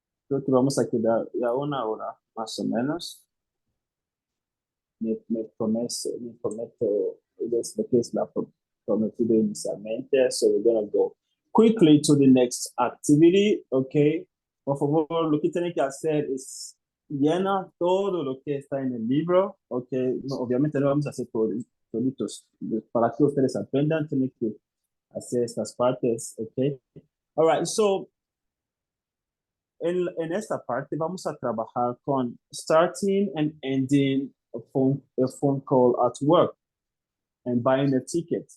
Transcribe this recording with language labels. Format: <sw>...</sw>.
<es>Creo que vamos a quedar ya una hora, más o menos. Me prometo, es lo que es la prometido inicialmente.</es> <en>So we're gonna go quickly to the next activity, okay?</en> <es>Por favor, lo que tienen que hacer es llena todo lo que está en el libro, okay? No, obviamente no vamos a hacer toditos. Para que ustedes aprendan, tienen que hacer estas partes, okay?</es> <en>All right, so</en> <es>en esta parte vamos a trabajar con</es> <en>starting and ending a phone call at work and buying a ticket.</en>